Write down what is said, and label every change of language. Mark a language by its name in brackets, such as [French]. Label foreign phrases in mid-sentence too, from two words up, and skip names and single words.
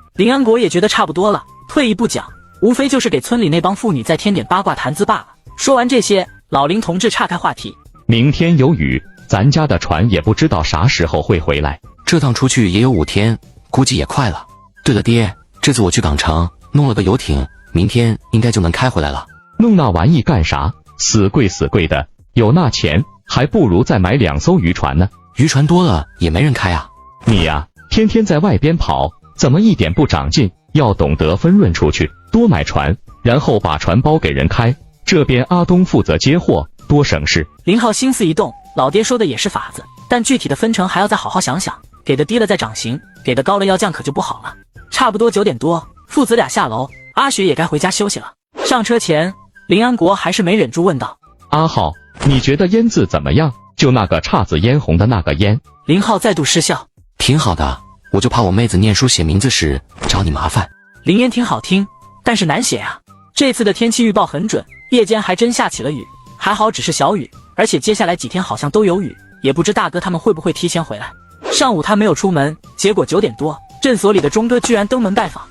[Chinese] 林安國也覺得差不多了，退一步講，無非就是給村裡那幫婦女再添點八卦談資罷了。說完這些，老林同志岔開話題。明天有雨，咱家的船也不知道啥時候會回來。這趟出去也有5天，估計也快了。對了爹，這次我去港城弄了個遊艇，明天應該就能開回來了。弄那玩意幹啥？死貴的，有那錢還不如再買2艘漁船呢。漁船多了也沒人開啊。你呀，天天在外邊跑，怎麼一點不長進？要懂得分潤出去，多買船，然後把船包給人開，這邊阿東負責接貨，多省事。林浩心思一動，老爹說的也是法子，但具體的分成還要再好好想想，給的低了再漲刑，給的高了要降可就不好了。差不多9點多，父子倆下樓，阿雪也該回家休息了。上車前，林安國還是沒忍住問道： 阿浩，你覺得煙字怎麼樣？就那個姹紫嫣紅的那個煙。林浩再度失笑： 挺好的，我就怕我妹子念書寫名字時找你麻煩。林煙挺好聽，但是難寫啊。這次的天氣預報很準，夜間還真下起了雨，還好只是小雨，而且接下來幾天好像都有雨，也不知大哥他們會不會提前回來。上午他沒有出門，結果9點多，鎮所裡的鐘哥居然登門拜訪。